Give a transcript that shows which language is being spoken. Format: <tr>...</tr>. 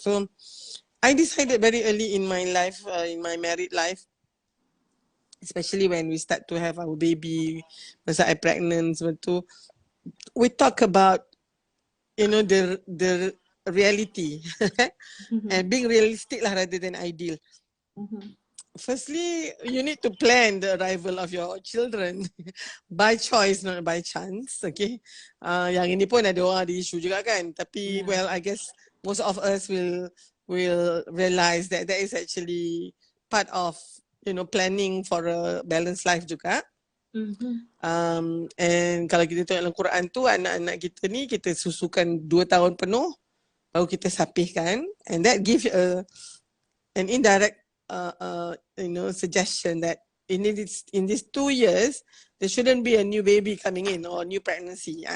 <en>So I decided very early in my life, in my married life, especially when we start to have our baby,</en> <ms>masa I pregnant sebab tu,</ms> <en>we talk about, you know, the reality and being realistic lah rather than ideal. Firstly, you need to plan the arrival of your children by choice, not by chance.</en> <ms>Okay, yang ini pun ada orang ada isu juga kan.</ms> <en>Tapi well, I guess most of us will realize that that is actually part of, you know, planning for a balanced life juga. And</en> <ms>kalau kita tengok dalam Quran tu, anak-anak kita ni kita susukan 2 tahun penuh baru kita sapihkan,</ms> <en>and that gives an indirect you know, suggestion that in these 2 years there shouldn't be a new baby coming in or new pregnancy.</en>